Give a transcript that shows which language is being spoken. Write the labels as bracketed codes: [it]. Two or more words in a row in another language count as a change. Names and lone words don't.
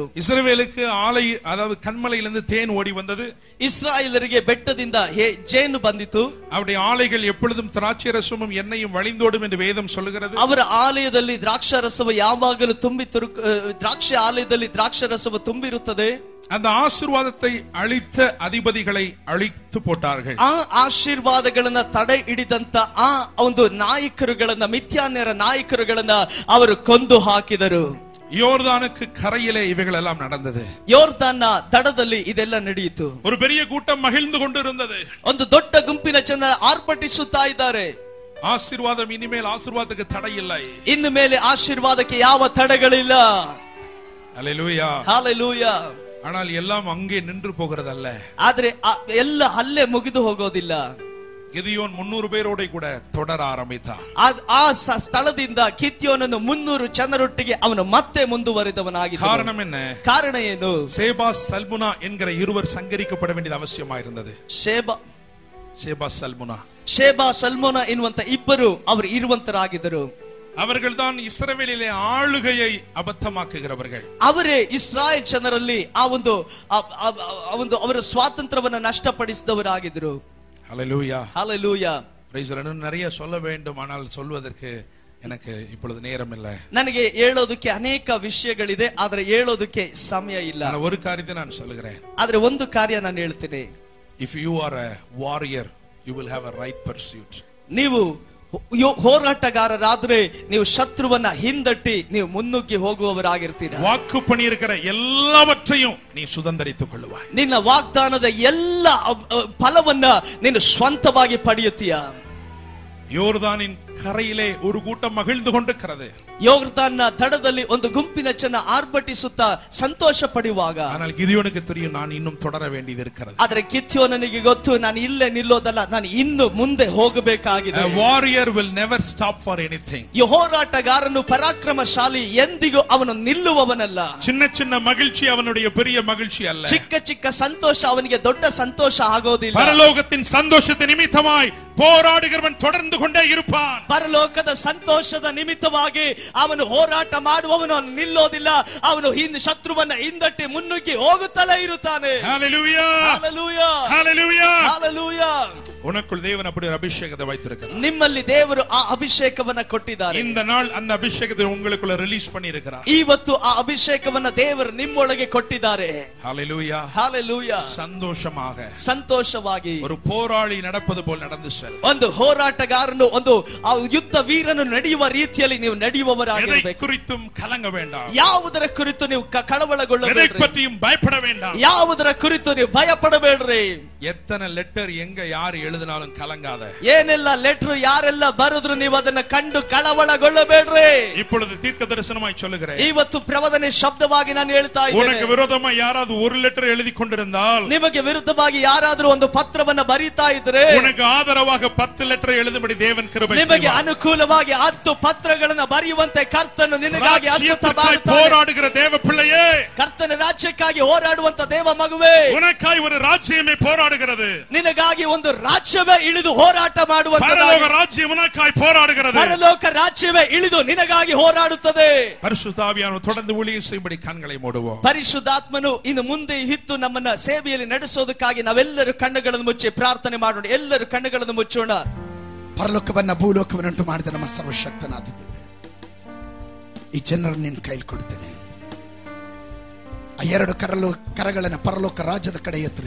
[ta] இஸ்ரவேலுக்கு ஆலை, அதாவது கன்மலையிலிருந்து தேன் ஓடி வந்தது. [kn] ಇಸ್ರಾಯೇಲರಿಗೆ ಬೆಟ್ಟದಿಂದ ಜೇನು ಬಂದಿತು. [ta] அவருடைய ஆலைகள் எப்பொழுதும் திராட்சை ரசமும் எண்ணெயும் வழிந்தோடும் என்று வேதம் சொல்லுகிறது. [kn] ಅವರ ಆಲಯದಲ್ಲಿ ದ್ರಾಕ್ಷಾರಸವು ಯಾವಾಗಲೂ ದ್ರಾಕ್ಷಿ ಆಲಯದಲ್ಲಿ ದ್ರಾಕ್ಷಾರಸವು ತುಂಬಿರುತ್ತದೆ. [ta] அந்த ஆசீர்வாதத்தை அழித்த அதிபதிகளை அழித்து போட்டார்கள். [kn] ಆ ಆಶೀರ್ವಾದಗಳನ್ನ ತಡೆ ಹಿಡಿದಂತ ಆ ಒಂದು ನಾಯಕರುಗಳನ್ನ, ಮಿಥ್ಯಾನ್ಯರ ನಾಯಕರುಗಳನ್ನ ಅವರು ಕೊಂದು ಹಾಕಿದರು. [ta] யோர்தானுக்கு கரையிலே இவைகள் எல்லாம் நடந்தது. [kn] ಯೋರ್ದಾನ್ನ ದಡದಲ್ಲಿ ಇದೆಲ್ಲ ನಡೆಯಿತು. [ta] ஒரு பெரிய கூட்டம் மகிழ்ந்து கொண்டிருந்தது. [kn] ಒಂದು ದೊಡ್ಡ ಗುಂಪಿನ ಜನರು ಆರ್ಭಟಿಸುತ್ತಾ ಇದ್ದಾರೆ. [ta] ஆசீர்வாதம், இனிமேல் ஆசீர்வாதத்துக்கு தடை இல்லை. [kn] ಇನ್ನು ಮೇಲೆ ಆಶೀರ್ವಾದಕ್ಕೆ ಯಾವ ತಡೆಗಳಿಲ್ಲ. [ta] ஹல்லேலூயா, ஹல்லேலூயா. ஆனால் எல்லாம் அங்கே நின்று போகிறதல்ல. [kn] ಆದ್ರೆ ಎಲ್ಲ ಅಲ್ಲೇ ಮುಗಿದು ಹೋಗೋದಿಲ್ಲ. [ta] ಗಿದಿಯೋನ್ 300 பேரோட கூட தொடர ஆரம்பித்தான். [kn] ಆ ಸ್ಥಳದಿಂದ ಗಿದ್ಯೋನನ್ನು 300 ಜನರೊಟ್ಟಿಗೆ ಅವನು ಮತ್ತೆ ಮುಂದುವರಿದವನಾಗಿದ್ದ. [ta] காரணம் என்ன? [kn] ಕಾರಣ ಏನು? [ta] சேபா சல்முனா என்கிற இருவர் சங்கரிக்கப்பட வேண்டியது அவசியமாயிருந்தது. [kn] சேபா சல்முனா ಎನ್ನುವಂತ ಇಬ್ಬರು ಅವರು ಇರುವಂತರಾಗಿದ್ದರು. [ta] அவர்கள்தான் இஸ்ரவேலிலே ஆளுகையை அபத்தமாக்குகிறவர்கள். [kn] ಅವರೇ ಇಸ್ರಾಯೇಲ್ ಜನರಲ್ಲಿ ಆ ಒಂದು ಅವರ ಸ್ವಾತಂತ್ರ್ಯವನ್ನು ನಷ್ಟಪಡಿಸಿದವರಾಗಿದ್ದರು. [ta] ஹல்லேலூயா, ஹல்லேலூயா. [en] Praise the Lord. [ta] நிறைய சொல்ல வேண்டும், ஆனால் சொல்வதற்கு எனக்கு இப்பொழுது நேரம் இல்லை. [kn] ನನಗೆ ಹೇಳೋದಕ್ಕೆ ಅನೇಕ ವಿಷಯಗಳಿದೆ, ಆದರೆ ಹೇಳೋದಕ್ಕೆ ಸಮಯ ಇಲ್ಲ. [ta] ನಾನು ஒரு காரியத்தை நான் சொல்கிறேன். [kn] ಆದರೆ ಒಂದು ಕಾರ್ಯ ನಾನು ಹೇಳ್ತೀನಿ. [en] If you are a warrior, you will have a right pursuit. [kn] ನೀವು ಹೋರಾಟಗಾರರಾದ್ರೆ ನೀವು ಶತ್ರುವನ್ನ ಹಿಂದಟ್ಟಿ ನೀವು ಮುನ್ನುಗ್ಗಿ ಹೋಗುವವರಾಗಿರ್ತೀರ. [ta] வாக்கு பண்ணியிருக்கிற எல்லாவற்றையும் நீ சுதந்தரித்துக் கொள்ளுவாய். [kn] ನಿನ್ನ ವಾಗ್ದಾನದ ಎಲ್ಲ ಫಲವನ್ನ ನೀನು ಸ್ವಂತವಾಗಿ ಪಡೆಯುತ್ತೀಯ. [ta] யோர்தானின் கரையிலே ஒரு கூட்டம் மகிழ்ந்து கொண்டிருக்கிறது. [kn] ಯೋರ್ದಾನ್ನ ದಡದಲ್ಲಿ ಒಂದು ಗುಂಪಿನ ಜನ ಆರ್ಭಟಿಸುತ್ತಾ ಸಂತೋಷ ಪಡುವಾಗ, [ta] ஆனால் ಗಿದಿಯೋனுக்கு தெரியும் நான் இன்னும் தொடர வேண்டியது இருக்கிறது. [kn] ಆದರೆ ಗಿದ್ಯೋನನಿಗೆ ಗೊತ್ತು ನಾನು ಇಲ್ಲೇ ನಿಲ್ಲೋದಲ್ಲ, ನಾನು ಇನ್ನು ಮುಂದೆ ಹೋಗಬೇಕಾಗಿದೆ. [en] A warrior will never stop for anything. [kn] ಈ ಹೋರಾಟಗಾರನು ಪರಾಕ್ರಮಶಾಲಿ, ಎಂದಿಗೂ ಅವನು ನಿಲ್ಲುವವನಲ್ಲ. [ta] சின்ன சின்ன மகிழ்ச்சி அவனுடைய பெரிய மகிழ்ச்சி அல்ல. [kn] ಚಿಕ್ಕ ಚಿಕ್ಕ ಸಂತೋಷ ಅವನಿಗೆ ದೊಡ್ಡ ಸಂತೋಷ ಆಗೋದಿಲ್ಲ. [ta] பரலோகத்தின் சந்தோஷத்தின் நிமித்தமாய் போராடுகிறவன் தொடர்ந்து கொண்டே இருப்பான். [kn] ಪರಲೋಕದ ಸಂತೋಷದ ನಿಮಿತ್ತವಾಗಿ ಅವನು ಹೋರಾಟ ಮಾಡುವವನು ನಿಲ್ಲೋದಿಲ್ಲ. ಅವನು ಶತ್ರುವನ್ನ ಹಿಂದಟ್ಟಿ ಮುನ್ನುಗ್ಗಿ ಹೋಗುತ್ತಲೇ ಇರುತ್ತಾನೆ. [ta] ஹல்லேலூயா, ஹல்லேலூயா, ஹல்லேலூயா, ஹல்லேலூயா. உனக்குள் தேவன் அப்படி ஒரு அபிஷேகத்தை வைத்திருக்கிறார். [kn] ನಿಮ್ಮಲ್ಲಿ ದೇವರು ಆ ಅಭಿಷೇಕವನ್ನ ಕೊಟ್ಟಿದ್ದಾರೆ. [ta] இந்த நாள் அந்த அபிஷேகத்தை உங்களுக்குள்ள ரிலீஸ் பண்ணி இருக்கிறார். [kn] ಇವತ್ತು ಆ ಅಭಿಷೇಕವನ್ನ ದೇವರು ನಿಮ್ಮೊಳಗೆ ಕೊಟ್ಟಿದ್ದಾರೆ. [ta] ஹல்லேலூயா, ஹல்லேலூயா. சந்தோஷமாக, [kn] ಸಂತೋಷವಾಗಿ [ta] ஒரு போராளி நடப்பது போல் நடந்து செல். [kn] ಒಂದು ಹೋರಾಟಗಾರನು, ಒಂದು ಯುದ್ಧ ವೀರನು ನಡೆಯುವ ರೀತಿಯಲ್ಲಿ ನೀವು ನಡೆಯುವವರಾಗಿರಬೇಕು. [ta] குறித்தும் கலங்க வேண்டாம். [kn] ಯಾವುದರ ಕುರಿತು ನೀವು ಕಳವಳಗೊಳ್ಳಬೇಡಿ. [ta] எதை பற்றியும் பயப்பட வேண்டாம். [kn] ಯಾವುದರ ಕುರಿತು ನೀವು ಭಯ ಪಡಬೇಡ್ರಿ. [ta] எத்தனை லெட்டர் எங்க யார் எழுதினாலும் கலங்காத. [kn] ಏನೆಲ್ಲ ಲೆಟರ್ ಯಾರೆಲ್ಲ ಬರೆದ್ರು ನೀವು ಅದನ್ನ ಕಂಡು ಕಳವಳಗೊಳ್ಳಬೇಡ್ರಿ. [ta] இப்பொழுது தீர்க்க தரிசனமாய் சொல்லுகிறேன். [kn] ಇವತ್ತು ಪ್ರವಾದನೆ ಶಬ್ದವಾಗಿ ನಾನು ಹೇಳ್ತಾ ಇದ್ದೇನೆ. [ta] உனக்கு விரோதமா யாராவது ஒரு லெட்டர் எழுதி கொண்டிருந்தால், [kn] ನಿಮಗೆ ವಿರುದ್ಧವಾಗಿ ಯಾರಾದರೂ ಒಂದು ಪತ್ರವನ್ನ ಬರೀತಾ ಇದ್ರೆ, [ta] உனக்கு ஆதரவாக உங்களுக்காக 10 லெட்டர் எழுதும்படி தேவன் கிருபை [kn] ನಿಮಗೆ [ta] செய்வார். [kn] ಅನುಕೂಲವಾಗಿ 10 ಪತ್ರಗಳನ್ನು ಬರೆಯುವಂತೆ ಕರ್ತನು ನಿನಗಾಗಿ ಅದ್ಭುತ ಮಾಡುತ್ತಾನೆ. [ta] போராடுகிற தேவ பிள்ளையே, [kn] ಕರ್ತನ ರಾಜ್ಯಕ್ಕಾಗಿ ಹೋರಾಡುವಂತ ದೇವ ಮಗುವೇ, [ta] உனக்காய் ஒரு ராஜ்யமே போராடுகிறது. [kn] ನಿನಗಾಗಿ ಒಂದು ರಾಜ್ಯವೇ ಇಳಿದು ಹೋರಾಟ ಮಾಡುವಂತ [ta] பரலோக ராஜ்யம் உனக்காய் போராடுகிறது. [kn] ಪರಲೋಕ ರಾಜ್ಯವೇ ಇಳಿದು ನಿನಗಾಗಿ ಹೋರಾಡುತ್ತದೆ. [ta] பரிசுத்த ஆவியானவர் தொடர்ந்து ஊழியம் செய்யும்படி கண்களை மூடுவோம். [kn] ಪರಿಶುದ್ಧಾತ್ಮನು ಇನ್ನು ಮುಂದೆ ಇದ್ದು ನಮ್ಮನ್ನ ಸೇವೆಯಲ್ಲಿ ನಡೆಸೋದಕ್ಕಾಗಿ ನಾವೆಲ್ಲರೂ ಕಣ್ಣುಗಳನ್ನು ಮುಚ್ಚಿ ಪ್ರಾರ್ಥನೆ ಮಾಡೋಣ. ಎಲ್ಲರೂ ಕಣ್ಣುಗಳನ್ನು ಮುಚ್ಚೋಣ. ಪರಲೋಕವನ್ನ ಭೂಲೋಕವನ್ನುಂಟು ಮಾಡಿದ ನಮ್ಮ ಸರ್ವಶಕ್ತನಾದ ದೇವರೇ, ಈ ಜನರನ್ನು ನಿನ್ನ ಕೈಲಿ ಕೊಡ್ತೇನೆ. ಆ 2 ಕರಗಳನ್ನು ಪರಲೋಕ ರಾಜ್ಯದ ಕಡೆ ಎತ್ತರೆ.